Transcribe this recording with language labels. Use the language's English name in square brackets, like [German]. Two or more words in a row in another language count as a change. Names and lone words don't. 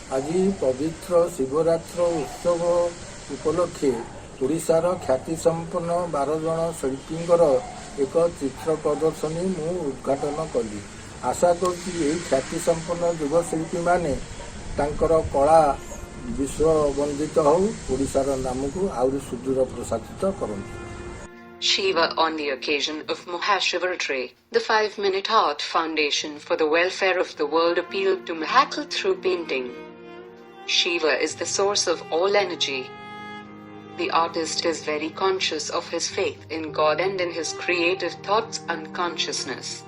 [Odia] ଆଜି ପବିତ୍ର ଶିବରାତ୍ର ଉତ୍ସବ ଉପଲକ୍ଷେ ଓଡ଼ିଶାର ଖ୍ୟାତିସମ୍ପନ୍ନ 12 ଜଣ ଶିଳ୍ପୀଙ୍କର ଏକ ଚିତ୍ର ପ୍ରଦର୍ଶନୀ ମୁଁ ଉଦ୍ଘାଟନ କଲି। ଆଶା କରୁଛି ଏହି ଖ୍ୟାତିସମ୍ପନ୍ନ ଯୁବଶିଳ୍ପୀମାନେ ତାଙ୍କର କଳା ବିଶ୍ୱବନ୍ଦିତ ହେଉ, ଓଡ଼ିଶାର ନାମକୁ ଆହୁରି ସୁଦୂର ପ୍ରସାରିତ କରନ୍ତୁ। [English] Shiva. On the occasion of Mahashivaratri, the 5-Minute Art Foundation for the Welfare of the World appealed to miracle through painting. Shiva is the source of all energy. The artist is very conscious of his faith in God and in his creative thoughts and consciousness.